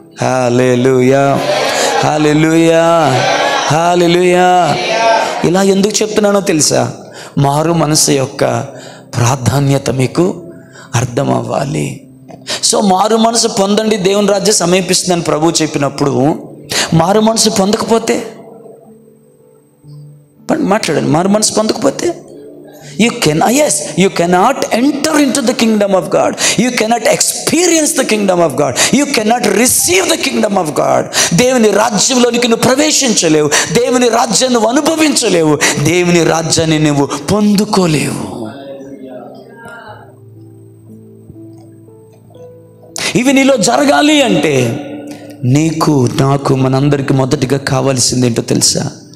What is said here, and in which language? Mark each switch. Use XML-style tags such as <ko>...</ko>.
<te>హల్లెలూయా, హల్లెలూయా, హల్లెలూయా. ఇలా ఎందుకు చెప్తున్నానో తెలుసా? మారు మనసు యొక్క ప్రాధాన్యత మీకు అర్థం అవ్వాలి. సో మారు మనసు పొందండి, దేవుని రాజ్యం సమీపిస్తుందని ప్రభువు చెప్పినప్పుడు మారు మనసు పొందకపోతే మాట్లాడండి. మారు మనసు పొందకపోతే</te> <en>you cannot enter into the kingdom of God. You cannot experience the kingdom of God. You cannot receive the kingdom of God.</en> <te>దేవుని రాజ్యంలోనికి నువ్వు ప్రవేశించలేవు, దేవుని రాజ్యాన్ని నువ్వు అనుభవించలేవు, దేవుని రాజ్యాన్ని నువ్వు పొందుకోలేవు. ఇవి నీలో జరగాలి అంటే నీకు నాకు మనందరికీ మొదటిగా కావాల్సింది ఏంటో తెలుసా?</te>